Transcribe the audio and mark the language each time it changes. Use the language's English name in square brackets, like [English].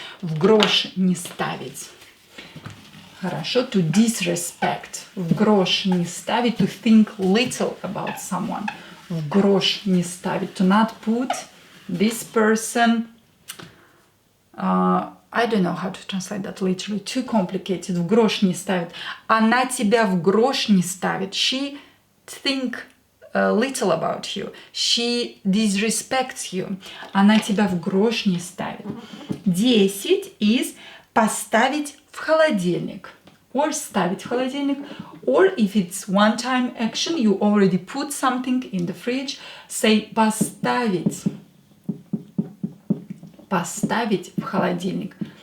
[Russian] В грош не ставить. Хорошо. [English] To disrespect. [Russian] В грош не ставить. [English] To think little about someone. [Russian] В грош не ставить. [English] To not put this person. I don't know how to translate that literally. Too complicated. [Russian] В грош не ставит. Она тебя в грош не ставит. [English] She think little about you. She disrespects you. [Russian] Она тебя в грош не ставит. [English] 10 is [Russian] поставить в холодильник. [English] Or [Russian] ставить в холодильник. [English] Or if it's one-time action, you already put something in the fridge, say [Russian] поставить. Поставить в холодильник.